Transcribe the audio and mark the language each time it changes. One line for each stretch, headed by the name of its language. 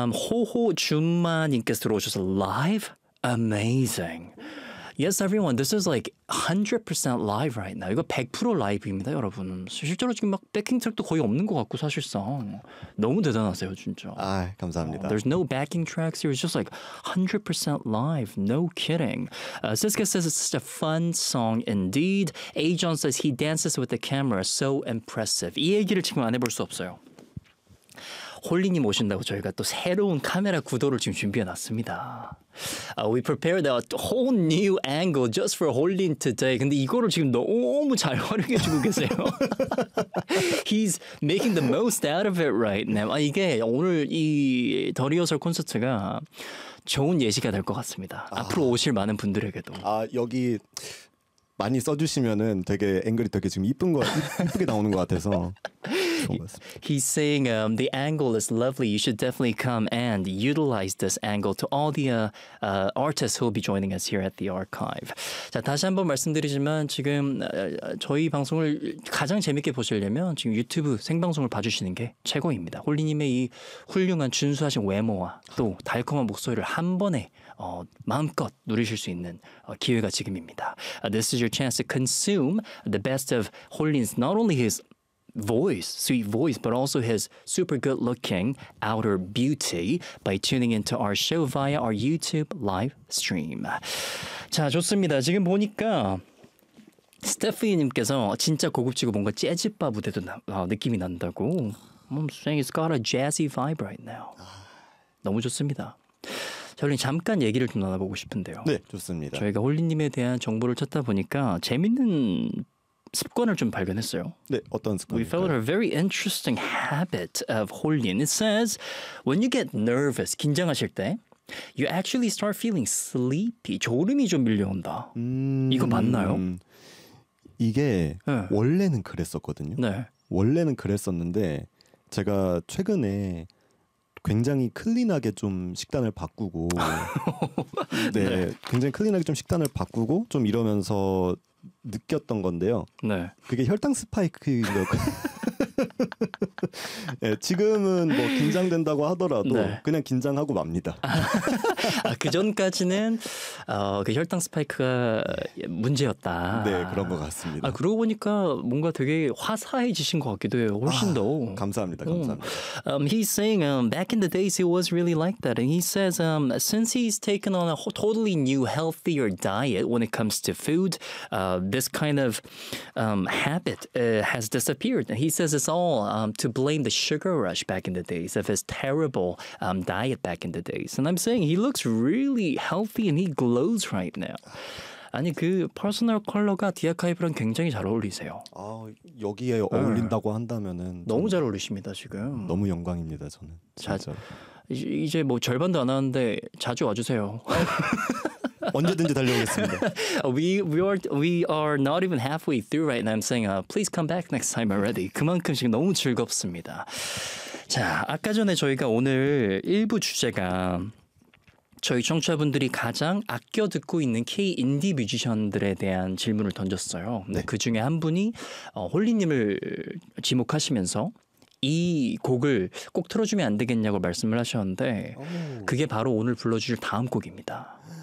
Korean: 호호준마님께서 들어오셔서
English: live amazing. Yes, everyone. This is like 100% live right now.
Korean: 이거 100% 라이브입니다, 여러분. 실제로 지금 막 백킹 트랙도 거의 없는 것 같고 사실상 너무 대단하세요, 진짜. 아, 감사합니다.
English: There's no backing tracks here. It's just like 100% live. No kidding. Siska says it's such a fun song indeed. A-John says he dances with the camera. So impressive.
Korean: 이 얘기를 지금 안 해볼 수 없어요. 홀리님 오신다고 저희가 또 새로운 카메라 구도를 지금 준비해놨습니다.
English: We prepared a whole new angle just for Holin today.
Korean: 근데 이거를 지금 너무 잘 활용해주고 계세요.
English: He's making the most out of it right now.
Korean: 아, 이게 오늘 이 더 리허설 콘서트가 좋은 예시가 될 것 같습니다. 아, 앞으로 오실 많은 분들에게도. 아 여기 많이 써주시면은 되게 앵글이 되게 지금 이쁜 거 이쁘게 나오는 것 같아서.
English: He's saying the angle is lovely. You should definitely come and utilize this angle to all the artists who will be joining us here at the archive.
Korean: 자, 다시 한번 말씀드리지만 지금 저희 방송을 가장 재밌게 보시려면 지금 유튜브 생방송을 봐주시는 게 최고입니다. 홀리님의 이 훌륭한 준수하신 외모와 또 달콤한 목소리를 한 번에 마음껏 누리실 수 있는 기회가 지금입니다.
English: This is your chance to consume the best of Holin's, not only his voice, sweet voice, but also his super good looking outer beauty by tuning into our show via our YouTube live stream.
Korean: 자, 좋습니다. 지금 보니까 스테피님께서 진짜 고급지고 뭔가 재즈바 무대도 느낌이 난다고.
English: I'm saying it's got a jazzy vibe right now.
Korean: 너무 좋습니다. 저희는 잠깐 얘기를 좀 나눠보고 싶은데요. 네, 좋습니다. 저희가 홀리님에 대한 정보를 찾다 보니까 재밌는 습관을 좀 발견했어요. 네, 어떤 습관인가요?
English: We found a very interesting habit of Holin. It says, when you get nervous,
Korean: 긴장하실 때,
English: you actually start feeling sleepy.
Korean: 졸음이 좀 밀려온다. 이거 맞나요? 이게 네. 원래는 그랬었거든요. 네. 원래는 그랬었는데 제가 최근에 굉장히 클린하게 좀 식단을 바꾸고 네, 네, 굉장히 클린하게 좀 식단을 바꾸고 좀 이러면서 느꼈던 건데요. 네. 그게 혈당 스파이크인가요? 네, 지금은 뭐 긴장된다고 하더라도 네. 그냥 긴장하고 맙니다. 아, 그전까지는 그 혈당 스파이크가 네. 문제였다. 네, 그런 것 같습니다. 아, 그러고 보니까 뭔가 되게 화사해지신 것 같기도 해요. 훨씬 더. 아, 감사합니다. 감사합니다.
English: He's saying back in the days it was really like that. And he says since he's taken on a totally new healthier diet when it comes to food, this kind of habit has disappeared. He says it's all to blame the sugar rush back in the days of his terrible diet back in the days. And I'm saying he looks really healthy and he glows right now.
Korean: 아니 그 퍼스널 컬러가 디아카이브랑 굉장히 잘 어울리세요. 아 여기에 어울린다고 한다면은 너무 잘 어울리십니다 지금. 너무 영광입니다 저는. 진짜. 자 이제 뭐 절반도 안 하는데 자주 와주세요. 언제든지 달려오겠습니다.
English: We are not even halfway through right now. I'm saying please come back next time already.
Korean: 그만큼 지금 너무 즐겁습니다. 자 아까 전에 저희가 오늘 일부 주제가 저희 청취자분들이 가장 아껴 듣고 있는 K-인디 뮤지션들에 대한 질문을 던졌어요. 네. 그 중에 한 분이 홀리님을 지목하시면서 이 곡을 꼭 틀어주면 안 되겠냐고 말씀을 하셨는데 그게 바로 오늘 불러주실 다음 곡입니다.